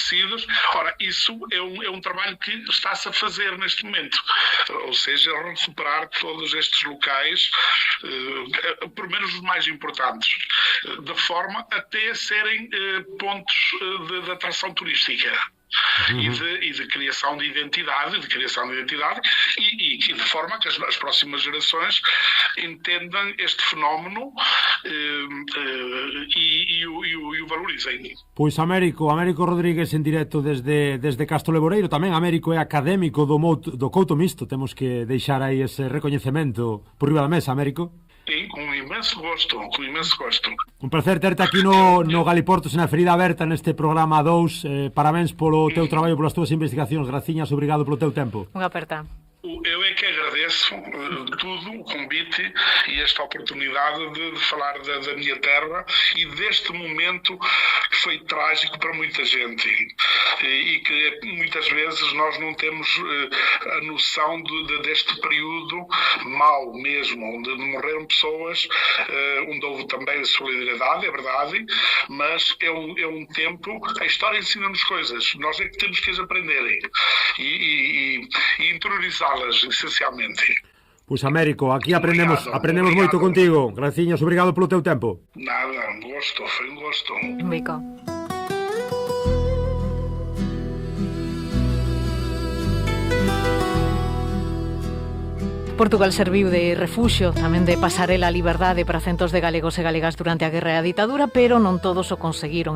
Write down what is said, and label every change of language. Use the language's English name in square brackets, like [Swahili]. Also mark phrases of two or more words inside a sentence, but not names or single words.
[Portuguese] Ora, Ora, isso é um trabalho que está-se a fazer neste momento, ou seja, recuperar todos estes locais, pelo menos os mais importantes, de forma até serem pontos de atração turística. E de criação de identidade, e de forma que as próximas gerações entendam este fenómeno e o valorizem. [Galician] Pois Américo Rodríguez en directo desde Castro Leboreiro. Tamén Américo é académico do Couto Mixto. Temos que deixar aí ese recoñecemento por riba da mesa, Américo. [Portuguese] Sim, com imenso gosto. [Galician] Un placer terte aquí no Galiportos, na ferida aberta neste programa 2. Parabéns polo teu traballo, polas túas investigacións. Graciñas, obrigado polo teu tempo. Unha aperta. [Portuguese] Eu é que agradeço tudo, o convite e esta oportunidade de falar da minha terra e deste momento que foi trágico para muita gente e que muitas vezes nós não temos a noção deste período mau mesmo, onde morreram pessoas, onde houve também solidariedade, é verdade, mas é um tempo, a história ensina-nos coisas, nós é que temos que as aprender e interiorizar esencialmente. [Galician] Pois Américo, aquí aprendemos moito contigo. Graciñas, obrigado polo teu tempo. Nada, foi un gosto. Un bico. Portugal serviu de refuxio, tamén de pasarela a liberdade para centos de galegos e galegas durante a guerra e a ditadura, pero non todos o conseguiron.